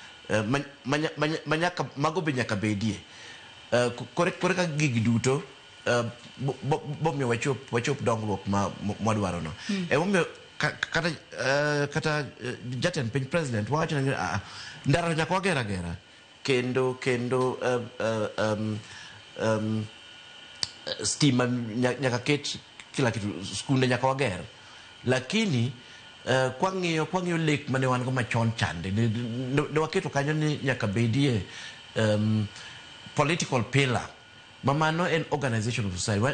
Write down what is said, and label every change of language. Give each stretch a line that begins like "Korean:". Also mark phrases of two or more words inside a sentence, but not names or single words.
Luo (Kenya and Tanzania): mago be nyaka bedie kore ka gigi duto bomiyo wachop dongruok mwadwaro no emomiyo kata jatend piny president wacho ni ndara nyaka wagera kendo stima nyaka ket
Swahili: kila kitu
Luo (Kenya and Tanzania): skunde nyaka wager lakini kwang'iyo lek mane wan go machon chande ne waketo kanyo ni nyaka bedie
English: political pillar
Luo (Kenya and Tanzania): mamano en
English: organization of society